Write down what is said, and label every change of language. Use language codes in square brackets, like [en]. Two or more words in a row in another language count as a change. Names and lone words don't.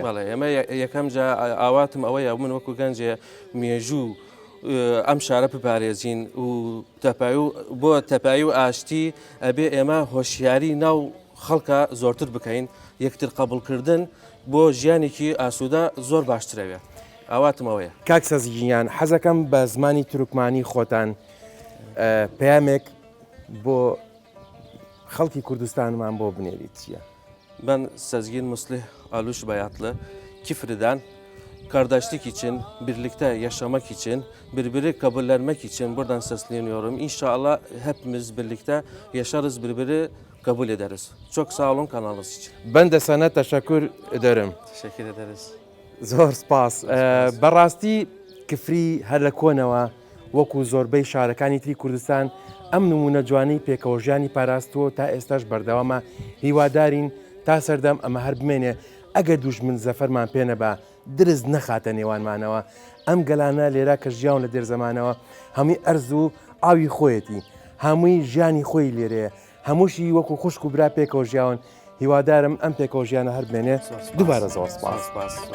[ckb] بەڵێ ئێمە یەکەم جا ئاواتم ئەوەیە من وەکو گەنجێ مێژوو ئەم شارە بپارێزین و بۆ تەپایی و ئاشتی ئەبێ ئێمە هۆشیاری ناو خەڵکە زۆرتر بکەین، یەکتر قبولکردن بۆ ژیانێکی ئاسوودە زۆر باشترەوێ. ئاواتمەوەیە. کاکسەزگینیان حەزەکەم بە زمانی تورکمانی خۆتان پەیامێک بۆ خەڵکی کوردستانمان بۆ بنێریت چییە؟ [tr] Ben Sezgin Muslih Aluş Bayatlı Kifri'den kardeşlik için, birlikte yaşamak için, birbiri kabullenmek için buradan sesleniyorum. İnşallah hepimiz birlikte yaşarız, birbiri kabul ederiz. Çok sağ olun kanalınız için. Ben de sana teşekkür ederim. Teşekkür ederiz. [ckb] زۆر سپاس بەڕاستی کفری هەر لە کۆنەوە وەکو زۆربەی شارەکانی تری کوردستان ئەم نمونە جوانەی پێکەوەژیانی پاراستووە تا ئێستاش بەردەوامە هیوادارین تا سەردەم ئەمە هەر بمێنێ ئەگەر دوژمن زەفەرمان پێنەبا درز نەخاتە نێوانمانەوە ئەم گەلانە لێرا کە ژیاون لە دێرزەمانەوە هەمووی ئەرز و ئاوی خۆیەتی هەمووی ژیانی خۆی لێرەیە هەمووشی وەکو خوشک و برا پێکەوە ژیاون هیوادارم ئەم پێکەوەژیانە هەر بمێنێ دووبارە زۆر سپاس.